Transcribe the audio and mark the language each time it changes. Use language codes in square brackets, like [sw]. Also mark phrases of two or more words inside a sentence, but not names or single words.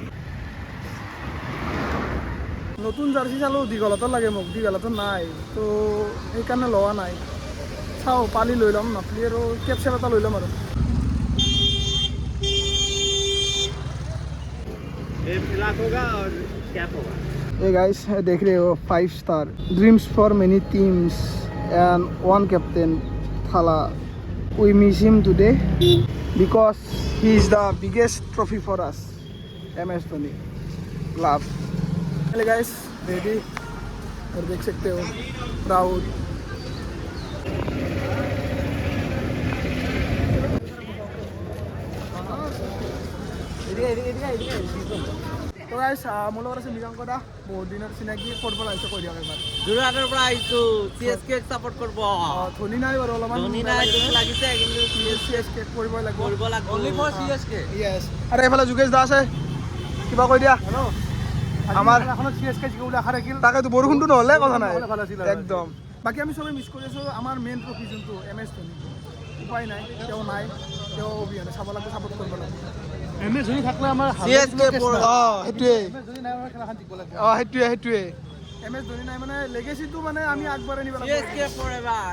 [as] নতুন জাৰ্চি চালোঁ দীঘলতো লাগে মোক দীঘলতো নাই তো সেইকাৰণে লোৱা নাই চাওঁ পালি লৈ ল'ম নাপালি আৰু কেব চেব এটা লৈ ল'ম আৰু [en] Hey guys, [hi] देख रहे हो [en] 5 star dreams for many teams and one captain थाला We miss him today because he is the biggest trophy for us. MS Dhoni. Love. Hello guys, ready? [hi] और देख सकते हो प्राउड. [as] তো গাইছ মোৰ লগত আছে মৃগাংক দা, বহুত দিনৰ চিনাকি ফুটবল আহিছে কৈ দিয়ক এবাৰ. যোৰহাটৰ পৰা আহিছো, CSK সাপোর্ট করব। ধনী নাই বাৰু অলপমান. ধনী নাই দুখ লাগিছে কিন্তু CSK কৰিবই লাগিব. কৰিব লাগিব। [en] only for CSK. [as] ইয়েছ. আৰু এইফালে যোগেশ দা আছে, কিবা কৈ দিয়া. আমাৰ এখনত CSK জিকিবলৈ আশা ৰাখিল, তাকেতো বৰষুণটো নহ'লে কথা নাই একদম. বাকী আমি চবেই মিছ কৰি আছোঁ আমাৰ [en] main trophy [as] যোনটো MS ধোনী. উপায় নাই, তেওঁ নাই, তেওঁ অবিহনে চাব লাগিব, ছাপোৰ্ট কৰিব লাগিব. MS ধোনী থাকিলে আমাৰ CSK সেইটোৱে MS ধোনী নাই আমাৰ খেলাখন জিকিব লাগিব। সেইটোৱে MS ধোনী নাই মানে লেগেচিটো মানে আমি আগবঢ়াই নিব লাগিব. [en] CSK forever।